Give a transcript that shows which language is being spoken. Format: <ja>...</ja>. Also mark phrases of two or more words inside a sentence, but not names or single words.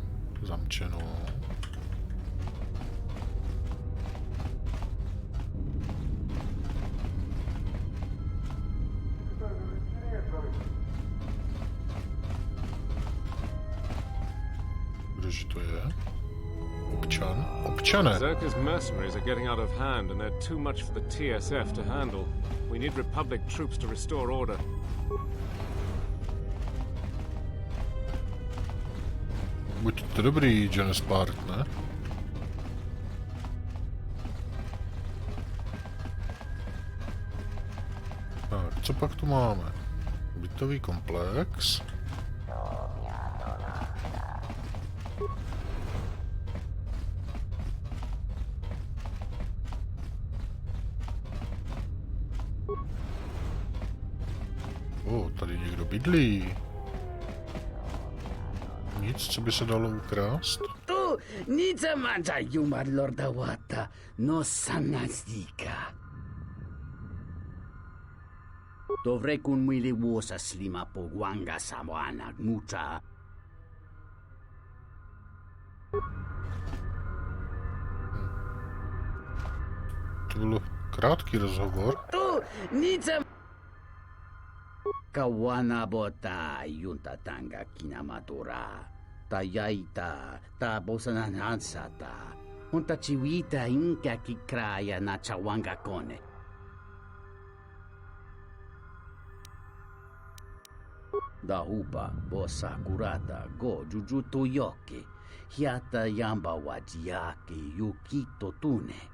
<cs>Zamčeno. Kdože to je? Občan? Občane!</cs> <en>Zerka's mercenaries are getting out of hand and they're too much for the TSF to handle. We need Republic troops to restore order.</en> <cs>Buďte dobrý, John Spart, ne? Tak, co pak tu máme? Bytový komplex. Tady někdo bydlí. Nic, co by se dalo ukrást? Tu, nic mancha yuma lorda wata, no sanastika. Dovrei kun muili vuosa slima po wanga samoana mucha. To byl krátký rozhovor. Tu, nic Kawana bota yunta tanga kinamatura. Ta yaita, ta bosananansata. Unta chiwita inka kikraya na chawanga kone. Da hupa bossa kurata go jujutu yoki. Hiata yamba wajiaki yukito tune.</cs>